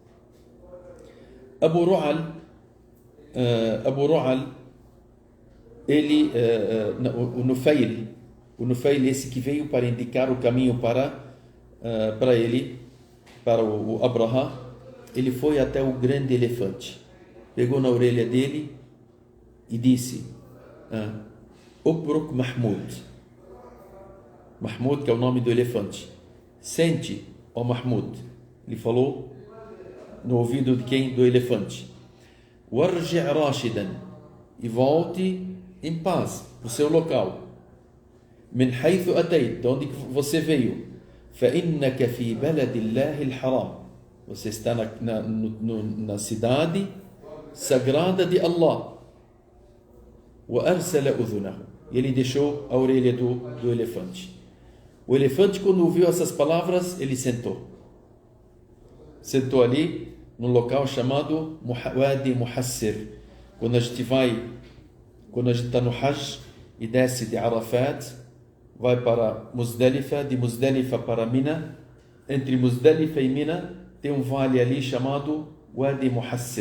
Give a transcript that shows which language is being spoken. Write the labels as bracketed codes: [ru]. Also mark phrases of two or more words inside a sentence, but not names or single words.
[pt] Abu Ru'al, ele, o Nufail, esse que veio para indicar o caminho para ele, para o Abraha, ele foi até o grande elefante, pegou na orelha dele e disse, [ar] ابرك محمود، محمود, [pt] que é o nome do elefante, sente, ó Mahmud. Ele falou no ouvido de quem? Do elefante. [ar] وارجع راشدا, [pt] e volte em paz para o seu local. [ar] من حيث أتيت, [pt] de onde você veio, [ar] فإنك في بلد الله الحرام, [pt] você está na cidade sagrada de Allah. [ar] وأرسل أذنه, [pt] e ele deixou a orelha do elefante. O elefante, quando ouviu essas palavras, ele sentou ali no local chamado Wadi Muhassir. Quando a gente está no Hajj e desce de Arafat, vai para Muzdalifa, de Muzdalifa para Mina, entre Muzdalifa e Mina tem um vale ali chamado Wadi Muhassir.